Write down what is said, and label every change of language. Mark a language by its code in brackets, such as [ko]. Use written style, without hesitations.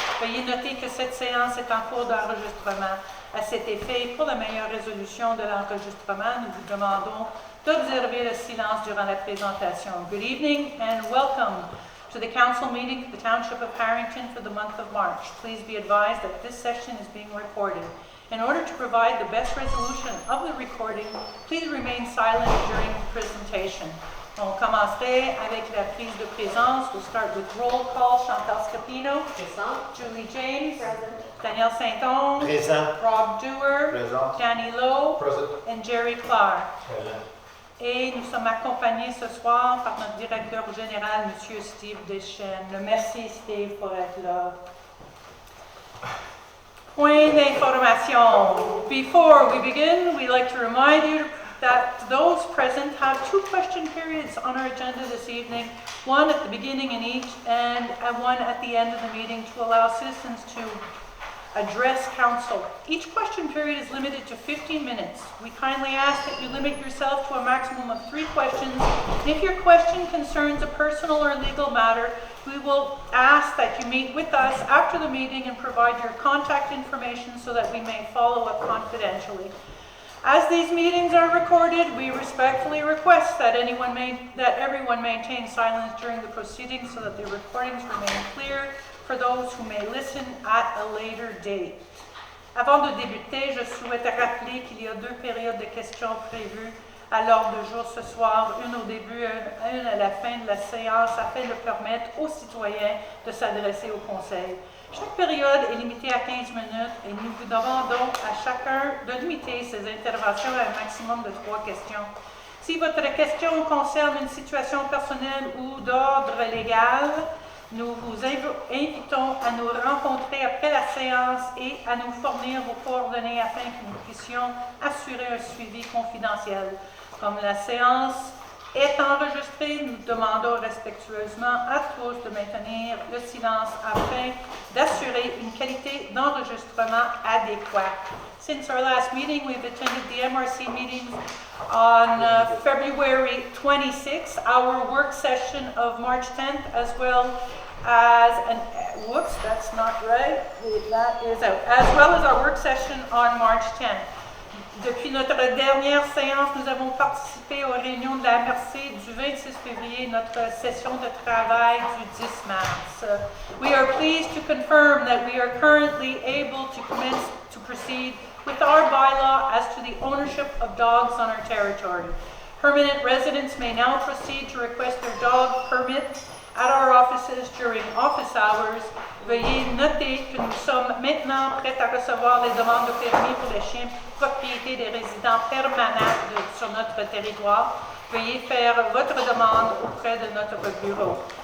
[fr] Veuillez noter que cette séance est en cours d'enregistrement. À cet effet, pour la meilleure résolution de l'enregistrement, nous vous demandons d'observer le silence durant la présentation. [en] Good evening and welcome to the council meeting for the Township of Harrington for the month of March. Please be advised that this session is being recorded. In order to provide the best resolution of the recording, please remain silent during the presentation. [fr] On commencerait avec la prise de présence. [en] We'll start with roll call. Chantal Scapino. [fr] Présent. Julie James. [en] Present. Daniel Saint-Onge. [fr] Présent. Rob Dewar. Présent. Danny Lowe. [en] Present. And Jerry Clark. [fr] Présent. Et nous sommes accompagnés ce soir par notre directeur général, M. Steve Deschênes. Merci Steve pour être là. Point d'information. [en] Before we begin, we'd like to remind you that those present have two question periods on our agenda this evening, one at the beginning in each and one at the end of the meeting to allow citizens to address council. Each question period is limited to 15 minutes. We kindly ask that you limit yourself to a maximum of 3 questions. If your question concerns a personal or legal matter, we will ask that you meet with us after the meeting and provide your contact information so that we may follow up confidentially. As these meetings are recorded, we respectfully request that everyone maintain silence during the proceedings so that the recordings remain clear for those who may listen at a later date. [fr] Avant de débuter, je souhaite rappeler qu'il y a 2 périodes de questions prévues à l'ordre du jour ce soir, une au début et une à la fin de la séance, afin de permettre aux citoyens de s'adresser au conseil. Chaque période est limitée à 15 minutes et nous vous demandons à chacun de limiter ses interventions à un maximum de 3 questions. Si votre question concerne une situation personnelle ou d'ordre légal, nous vous invitons à nous rencontrer après la séance et à nous fournir vos coordonnées afin que nous puissions assurer un suivi confidentiel. Comme la séance est enregistrée, nous demandons respectueusement à tous de maintenir le silence afin d'assurer une qualité d'enregistrement adéquate. [en] Since our last meeting, we've attended the MRC meetings on February 26th, our work session of March 10th, as well as that's not right. That is out. As well as our work session on March 10th. [fr] Depuis notre dernière séance, nous avons participé aux réunions de la MRC du 26 février, notre session de travail du 10 mars. [en] We are pleased to confirm that we are currently able to commence to proceed with our bylaw as to the ownership of dogs on our territory. Permanent residents may now proceed to request their dog permit at our offices during office hours. [fr] Veuillez noter que nous sommes maintenant prêts à recevoir les demandes de permis pour les chiens propriété des résidents permanents sur notre territoire. Veuillez faire votre demande auprès de notre bureau.